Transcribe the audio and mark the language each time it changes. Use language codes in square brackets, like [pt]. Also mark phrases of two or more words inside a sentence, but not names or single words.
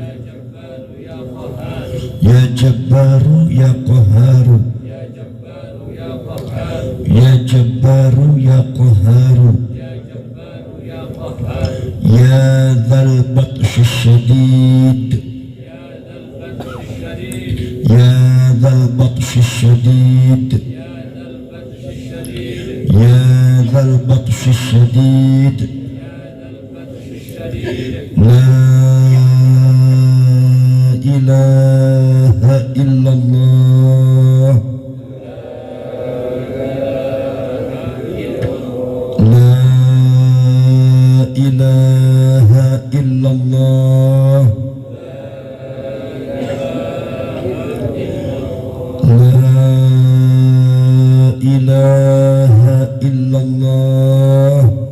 [ar] يا جبار يا قهار، يا جبار يا قهار، يا ذا البطش الشديد، يا ذا البطش الشديد، يا ذا البطش الشديد. لا إله إلا الله، لا إله إلا الله، لا إله إلا الله.